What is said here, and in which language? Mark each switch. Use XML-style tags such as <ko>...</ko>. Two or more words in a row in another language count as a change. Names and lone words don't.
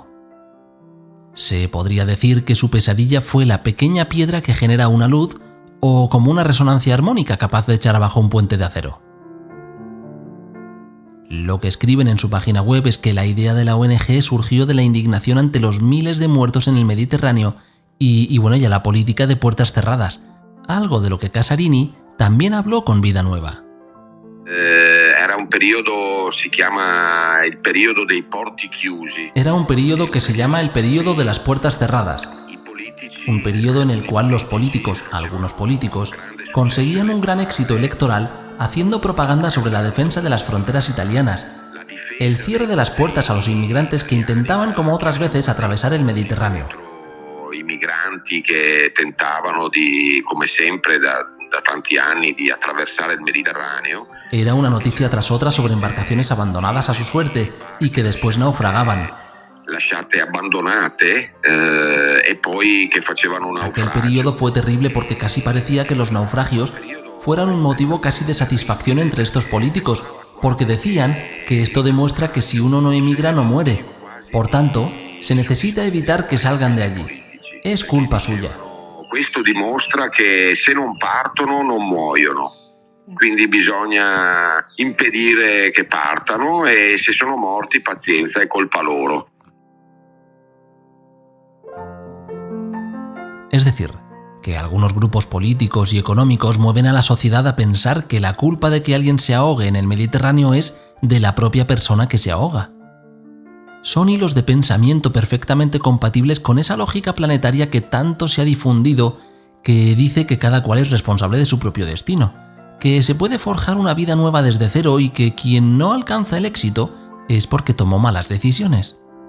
<es>Se podría decir que su pesadilla fue la pequeña piedra que genera una luz o como una resonancia armónica capaz de echar abajo un puente de acero. Lo que escriben en su página web es que la idea de la ONG surgió de la indignación ante los miles de muertos en el Mediterráneo y la política de puertas cerradas, algo de lo que Casarini también habló con Vida Nueva.</es> <it>Era un periodo, si chiama il periodo dei porti chiusi.</it> <es>Era un periodo que se llama el periodo de las puertas cerradas. Un periodo en el cual los políticos, algunos políticos, conseguían un gran éxito electoral haciendo propaganda sobre la defensa de las fronteras italianas, el cierre de las puertas a los inmigrantes que intentaban, como otras veces, atravesar el Mediterráneo.</es> <it>I migranti che tentavano di, come sempre da tanti anni, di attraversare il Mediterraneo.</it> <es>Era una noticia tras otra sobre embarcaciones abandonadas a su suerte y que después naufragaban.</es> <it>lasciate abbandonate e poi che facevano</it> <es>Aquel</es> <it>naufragio.</it> <es>periodo fue terrible porque casi parecía que los naufragios fueran un motivo casi de satisfacción entre estos políticos, porque decían que esto demuestra que si uno no emigra no muere. Por tanto, se necesita evitar que salgan de allí. Es culpa suya.</es> <it>Questo dimostra che se non partono non muoiono, quindi bisogna impedire che partano e se sono morti pazienza, è colpa loro.</it> <es>Es decir, que algunos grupos políticos y económicos mueven a la sociedad a pensar que la culpa de que alguien se ahogue en el Mediterráneo es de la propia persona que se ahoga. Son hilos de pensamiento perfectamente compatibles con esa lógica planetaria que tanto se ha difundido, que dice que cada cual es responsable de su propio destino, que se puede forjar una vida nueva desde cero y que quien no alcanza el éxito es porque tomó malas decisiones.</es>